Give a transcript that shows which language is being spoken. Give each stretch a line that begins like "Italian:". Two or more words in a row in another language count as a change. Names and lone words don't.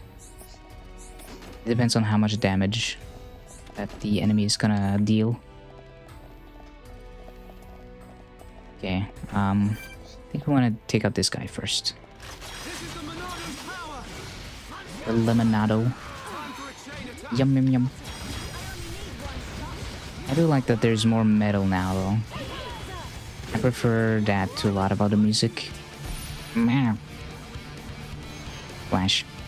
English: It depends on how much damage that the enemy is gonna deal. Okay, I think I want to take out this guy first. The Lemonado. Yum yum yum. I do like that there's more metal now though. I prefer that to a lot of other music. Meow. Flash.